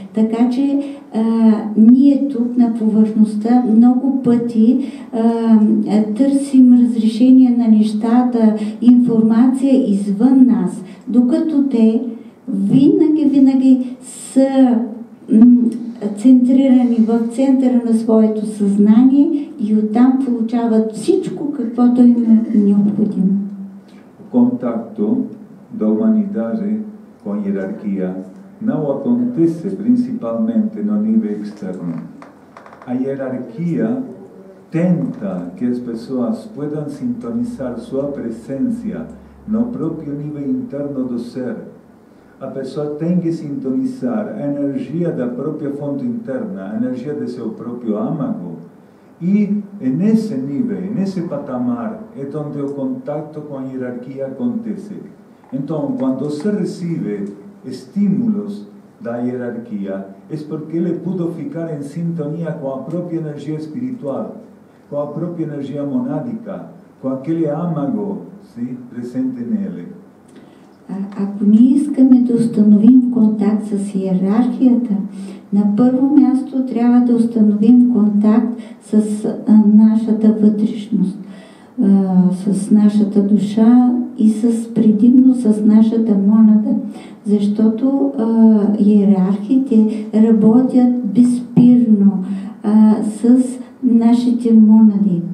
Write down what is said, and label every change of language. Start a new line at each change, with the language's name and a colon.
Bulgarian: Така че ние тук на повърхността много пъти търсим разрешение на нещата, информация извън нас, докато те винаги са центрирани в центъра на своето съзнание и оттам получават всичко, каквото им е необходимо.
Portuguese: Contacto da humanidade com a hierarquia não acontece principalmente no nível externo. A hierarquia tenta que as pessoas puedan sintonizar sua presença no próprio nível interno do ser. A pessoa tem que sintonizar a energia da própria fonte interna, a energia de seu próprio âmago. E nesse nível, nesse patamar, é onde o contato com a hierarquia acontece. Então, quando você recebe estímulos da hierarquia, é porque ele pôde ficar em sintonia com a própria energia espiritual, com a própria energia monádica, com aquele âmago presente nele.
Bulgarian: Ако ние искаме да установим контакт с иерархията, на първо място трябва да установим контакт с нашата вътрешност, с нашата душа и предимно с нашата монада, защото иерархите работят безспирно с нашите монади.